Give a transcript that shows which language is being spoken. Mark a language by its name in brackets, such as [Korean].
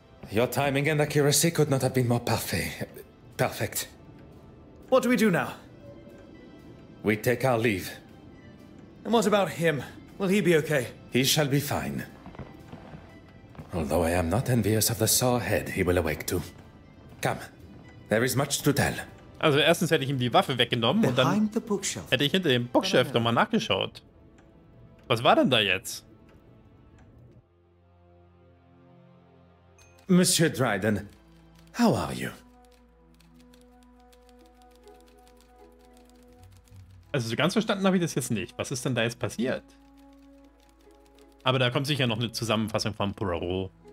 [English] Your timing and accuracy could not have been more perfect. What do we do now? We take our leave. And what about him? Will he be okay? He shall be fine. Although I am not envious of the sore head he will awake to. Come, there is much to tell. [German] Also erstens hätte ich ihm die Waffe weggenommen und dann hätte ich hinter dem Bookshelf nochmal nachgeschaut. Was war denn da jetzt? [English] Monsieur Dryden, how are you? [German] Also so ganz verstanden habe ich das jetzt nicht. Was ist denn da jetzt passiert? Aber da kommt sicher noch eine Zusammenfassung von Poirot.